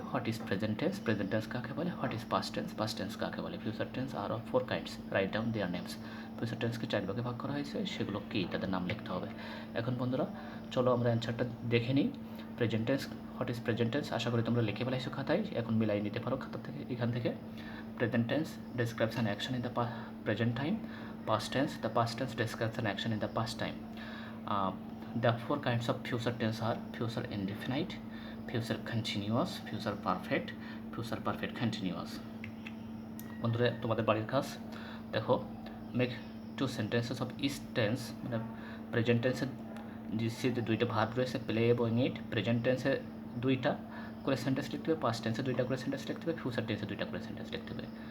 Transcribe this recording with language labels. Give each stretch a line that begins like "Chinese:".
English: what is present tense,
Bangla: present tense কাকে বলে,
English: what is past tense,
Bangla: past tense কাকে বলে,
English: Future tense are of 4 kinds, right down their names.
Bangla: Future টেন্সকে 4 ভাগে ভাগ করা হয়েছে, সেগুলো কী, তাদের নাম লিখতে হবে। এখন বন্ধুরা চলো আমরা অ্যান্সারটা দেখে নিই।
English: present tense, what is present tense,
Bangla: আশা করি তোমরা লিখে ফেলাইছো খাতায়, এখন মিলাই নিতে পারো খাতা থেকে, এখান থেকে।
English: Present tense describes an action in the present time. Past tense, the past tense describes an action in the past time. The 4 kinds of future tense are future indefinite, future continuous, future perfect continuous.
Bangla: বন্ধুরা, তোমাদের বাড়ির কাজ দেখো,
English: make 2 sentences of each tense,
Bangla: মানে present টেন্সের যে 2টা verb রয়েছে, প্লে এবং ইট, প্রেজেন্ট টেন্সে 2টা করে সেন্টেন্স লিখতে হবে, পাস্ট টেন্সে 2টা করে সেন্টেন্স লিখতে হবে, ফিউচার টেন্সে 2টা করে সেন্টেন্স লিখতে হবে।